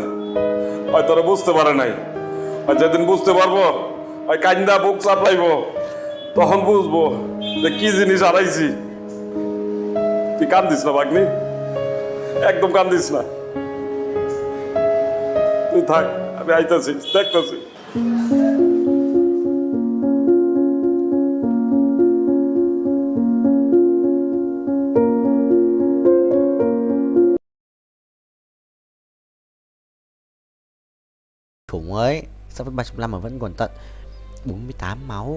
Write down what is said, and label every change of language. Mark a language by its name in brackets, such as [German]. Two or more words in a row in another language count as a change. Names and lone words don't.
[Bangla] হয় তোরা বুঝতে পারে নাই, আর যেদিন বুঝতে পারবো ওই কান্দা বুক চাপলাইবো, তখন বুঝবো যে কি জিনিস হারাইছি। তুই কান্দিস না ভাগ্নি, একদম কান্দিস না। তুই থাক, আমি আইতাছি, দেখতেছি। [Vietnamese] Khủng ấy, sao với 35 mà vẫn còn tận 48 máu.